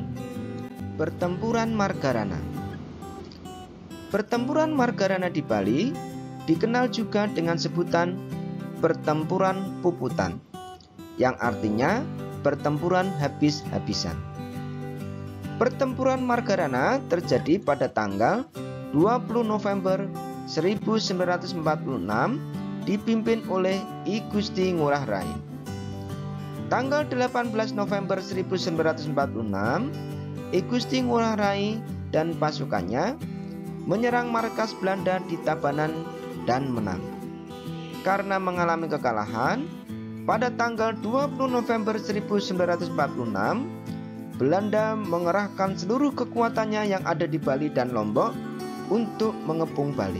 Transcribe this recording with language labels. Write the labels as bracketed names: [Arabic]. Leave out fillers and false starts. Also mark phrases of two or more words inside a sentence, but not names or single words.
[Indonesian] Pertempuran Margarana. Pertempuran Margarana di Bali dikenal juga dengan sebutan Pertempuran Puputan, yang artinya pertempuran habis-habisan. Pertempuran Margarana terjadi pada tanggal 20 November 1946 dipimpin oleh I Gusti Ngurah Rai. Tanggal 18 November 1946, I Gusti Ngurah Rai dan pasukannya menyerang markas Belanda di Tabanan dan menang. Karena mengalami kekalahan, pada tanggal 20 November 1946, Belanda mengerahkan seluruh kekuatannya yang ada di Bali dan Lombok untuk mengepung Bali.